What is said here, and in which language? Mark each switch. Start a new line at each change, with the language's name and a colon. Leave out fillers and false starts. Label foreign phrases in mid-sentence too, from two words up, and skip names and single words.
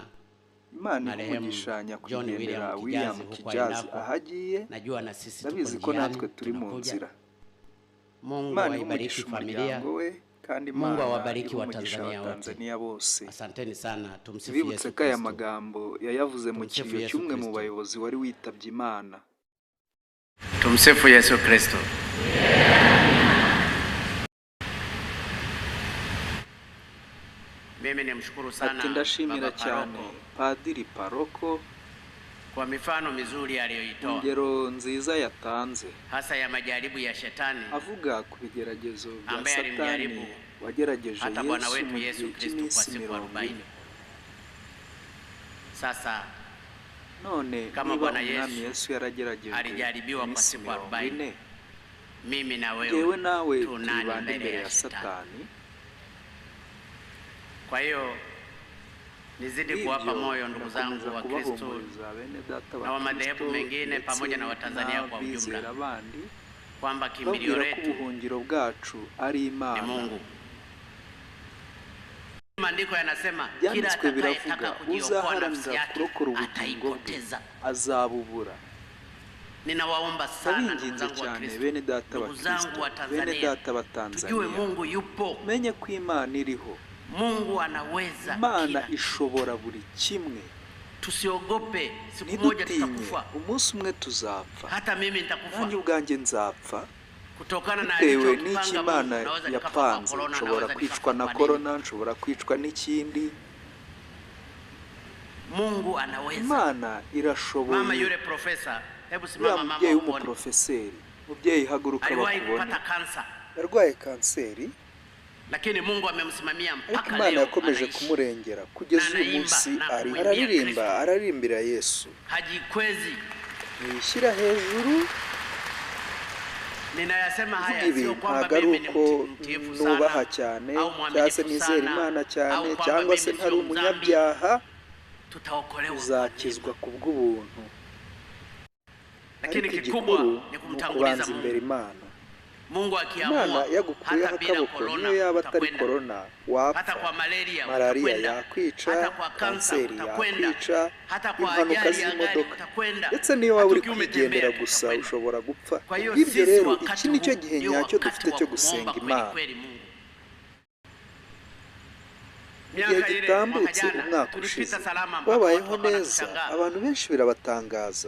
Kinyarwanda: Imana imugishanya kugendera William Kijazi ahagiye.
Swahili: Najua na sisi
Kinyarwanda: ndabizi ko natwe turi mu nzira.
Swahili: Mungu awabariki familia.
Kinyarwanda: Kandi
Swahili: Mungu awabariki wa Tanzania
Kinyarwanda: bose.
Swahili: Asanteni sana. Tumsifu Yesu Kristo.
Kinyarwanda: Bibutse aya magambo yayavuze mu kiyo cyumwe mu bayobozi wari witabye Imana.
Swahili: Tumsifu Yesu Kristo. Mimi nimshukuru sana
Kinyarwanda: ndashimira cyane Padiri Paroko
Swahili: kwa mifano mizuri aliyoitoa.
Kinyarwanda: Ngero nziza yatanze
Swahili: hasa ya majaribu ya Shetani.
Kinyarwanda: Avuga ku bigeragezo bya Satani wagerageje
Swahili: hata Bwana wetu Yesu Kristo kwa siku 40. Sasa
Kinyarwanda: none
Swahili: kama Bwana Yesu
Kinyarwanda: yaragerageje
Swahili: alijaribiwa kwa siku 40, mimi na wewe tunani mbele ya Satani. Kwa hiyo nizidi kuwapa moyo ndugu zangu wa Kristo na wa madhehebu mengine pamoja na Watanzania kwa ujumla kwamba kimbilio letu
Kinyarwanda: bwacu ari Imana.
Swahili: Mungu. Maandiko yanasema kila atakayetaka kujiokoa nafsi yake ataipoteza, azabubura. Ninawaomba sana ndugu zangu wa Kristo, ndugu zangu wa Tanzania, tujue Mungu yupo.
Kinyarwanda: Menye ko Imana iriho.
Swahili: Mungu anaweza,
Kinyarwanda: Imana ishobora buri kimwe.
Swahili: Tusiogope, siku moja tutakufa.
Kinyarwanda: Umunsi umwe tuzapfa.
Swahili: Hata mimi nitakufa.
Kinyarwanda: Nanjye ubwanjye nzapfa.
Swahili: Kutokana na
Kinyarwanda: bitewe n'iki Imana yapanze. Nshobora kwicwa na corona, nshobora kwicwa n'ikindi.
Swahili: Mungu anaweza.
Kinyarwanda: Imana irashoboye.
Swahili: Mama yule profesa, hebu simama mama.
Kinyarwanda: Mubyeyi w'umuprofeseri, mubyeyi haguruka bakubona. Yarwaye kanseri,
Swahili: lakini Mungu amemsimamia mpaka leo.
Kinyarwanda: Imana yakomeje kumurengera kugeza uyu munsi araririmbira Yesu.
Swahili: Hajikwezi,
Kinyarwanda: yishyira hejuru.
Swahili: Ninayasema haya sio kwamba mimi ni mtiifu sana,
Kinyarwanda: nubaha cyane, cyangwa se nizera Imana cyane, cyangwa se ntari umunyabyaha.
Swahili: Tutaokolewa,
Kinyarwanda: tuzakizwa kubw'ubuntu.
Swahili: Lakini kikubwa ni kumtanguliza Mungu. Mungu akiamua
Kinyarwanda: yagukuyeho akaboko, niyo yaba atari corona wapfa,
Swahili: hata kwa
Kinyarwanda: malaria yakwica,
Swahili: hata kwa kanseri
Kinyarwanda: yakwica,
Swahili: hata kwa
Kinyarwanda: impanuka z'imodoka, ndetse niyo waba uri kwigendera gusa ushobora gupfa. Ibyo rero iki nicyo gihe nyacyo dufite cyo gusenga Imana. Igihe gitambutse umwaka ushize wabayeho neza, abantu benshi birabatangaza.